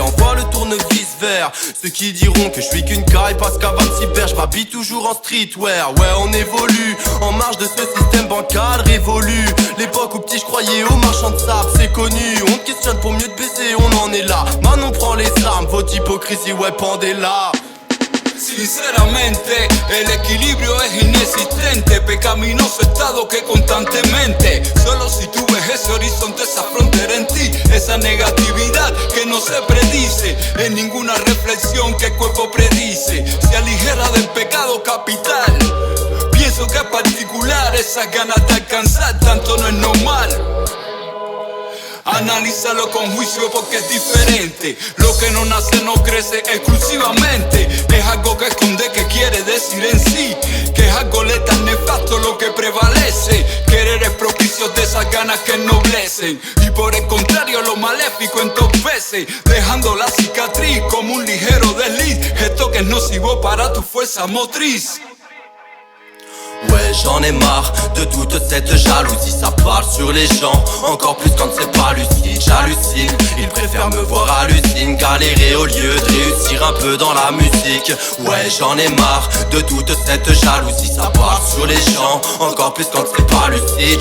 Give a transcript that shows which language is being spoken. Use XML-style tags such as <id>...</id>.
<fr>Envoie le tournevis vers ceux qui diront que je suis qu'une caille parce qu'à 26 berges, je m'habille toujours en streetwear. Ouais, on évolue, en marge de ce système bancal révolu. L'époque où petit je croyais aux marchands de sable, c'est connu. On te questionne pour mieux te baiser, on en est là. Maintenant prend les armes, votre hypocrisie, ouais, pendez-la.</fr> <es>Sinceramente, el equilibrio es inexistente, pecaminoso estado que constantemente, solo si tú ves ese horizonte, esa frontera en ti, esa negatividad que no se predice, en ninguna reflexión que el cuerpo predice, se aligera del pecado capital. Pienso que es particular, esas ganas de alcanzar tanto no es normal. Analízalo con juicio porque es diferente. Lo que no nace no crece exclusivamente. Es algo que esconde, que quiere decir en sí que es algo letal, nefasto lo que prevalece. Querer es propicio de esas ganas que ennoblecen, y por el contrario lo maléfico entorpece, dejando la cicatriz como un ligero desliz. Esto que es nocivo para tu fuerza motriz.</es> <fr>Ouais, j'en ai marre de toute cette jalousie. Ça parle sur les gens, encore plus quand c'est pas lucide. J'hallucine, ils préfèrent me voir à l'usine galérer au lieu de réussir un peu dans la musique. Ouais, j'en ai marre de toute cette jalousie. Ça parle sur les gens, encore plus quand c'est pas lucide.</fr>